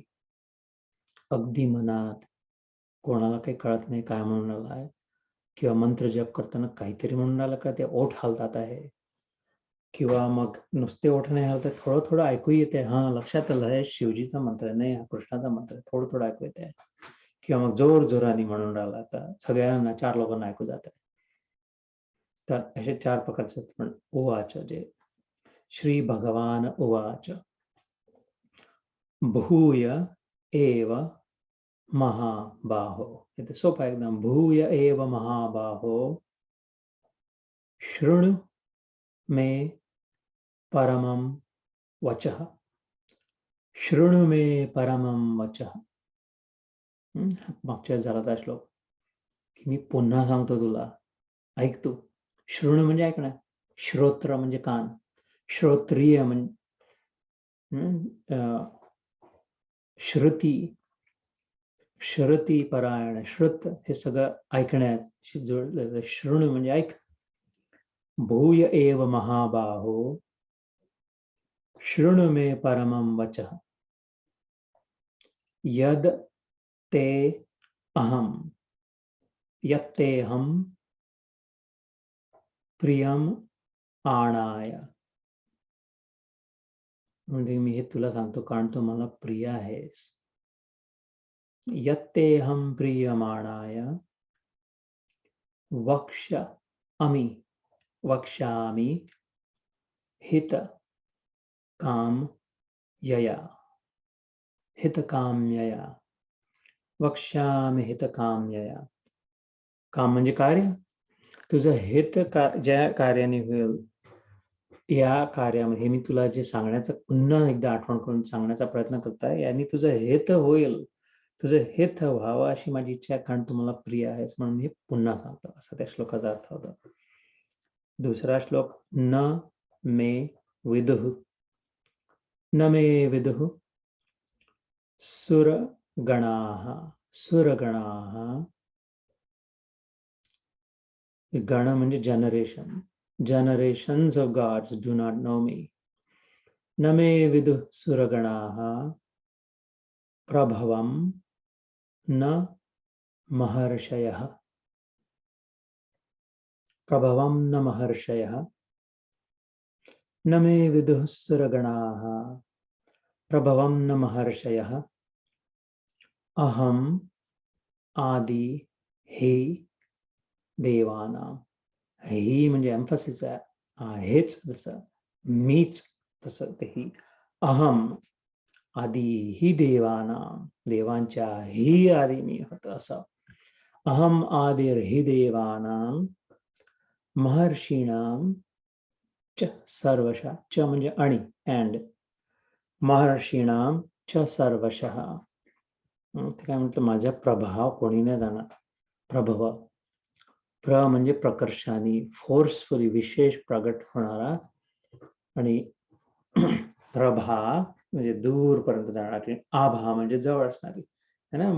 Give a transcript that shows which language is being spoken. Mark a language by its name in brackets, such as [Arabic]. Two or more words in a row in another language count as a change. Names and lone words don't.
[Marathi] अगदी मनात कोणाला काही कळत नाही काय म्हणून राहिला आहे, किंवा मंत्र जप करताना काहीतरी म्हणून राहिला का ते ओठ हालतात आहे, किंवा मग नुसते ओठ नाही हालतात, थोडं थोडं ऐकू येते, हा लक्षात आलं आहे शिवजीचा मंत्र आहे, नाही हा कृष्णाचा मंत्र आहे, थोडं थोडं ऐकू येते, किंवा मग जोर जोराने म्हणून राहिला तर सगळ्यांना 4 लोकांना ऐकू जात आहे. तर असे 4 प्रकारचे पण उवाच जे [Sanskrit] श्री भगवान उवाच भूय एव महाबाहो. [Marathi] इथे सोपं एकदम. [Sanskrit] भूय एव महाबाहो शृणु मे परमं वचः. शृणु मे परमं वचः. [Marathi] मागच्या झाला त्या श्लोक की मी पुन्हा सांगतो तुला, ऐक तू. शृणु म्हणजे ऐकणं, श्रोत्र म्हणजे कान, श्रोत्रिय म्हणजे श्रुती, श्रुती परायण, श्रुत हे सगळं ऐकण्याशी जोडलेलं. शृणु म्हणजे ऐक. [Sanskrit] भूय एव महाबाहो शृणु मे परमं वचः यद ते अहम यत्तेऽहं प्रियम आणाय. [Marathi] म्हणजे मी हे तुला सांगतो कारण तू मला प्रिय आहेस. [Sanskrit] यत्तेऽहं प्रियमाणाय वक्ष्यामि हित काम्यया. हितकाम्यया. वक्ष्यामि हितकाम्यया. [Marathi] काम म्हणजे कार्य. तुझं हित ज्या कार्याने होईल, या कार्यामध्ये मी तुला जे सांगण्याचा पुन्हा एकदा आठवण करून सांगण्याचा प्रयत्न करताय, यांनी तुझं हित होईल, तुझं हित व्हावं अशी माझी इच्छा आहे, कारण तू मला प्रिय आहेस म्हणून मी पुन्हा सांगतो. असा त्या श्लोकाचा अर्थ होता. दुसरा श्लोक [Sanskrit] न मे विदुः. न मे विदुः सुरगणाः. [Marathi] सुरगणाः गण म्हणजे जनरेशन. [English] Generations of gods do not know me. [Sanskrit] न मे विदुः सुरगणाः प्रभवं न महर्षयः. प्रभवं न महर्षयः. न मे विदुः सुरगणाः प्रभवं न महर्षयः. अहम आदि हि देवानां. [Marathi] ही म्हणजे एम्फसिस आहे, हेच जसं मीच तसं ते ही. [Sanskrit] अहम आदि ही देवानां. [Marathi] देवांच्या ही आदि मी होतं असं. [Sanskrit] अहम आदिर हि देवानां महर्षीणां च सर्वशः. [Marathi] च म्हणजे आणि अँड. [Sanskrit] महर्षीणां च सर्वशः. [Marathi] ते काय म्हटलं, माझा प्रभाव कोणी नाही जाणार. प्रभव, प्र म्हणजे प्रकर्षाने, फोर्सफुली, विशेष प्रगट होणारा, आणि प्रभा म्हणजे दूरपर्यंत जाणारी, आभा म्हणजे जवळ असणारी [Hindi] है ना.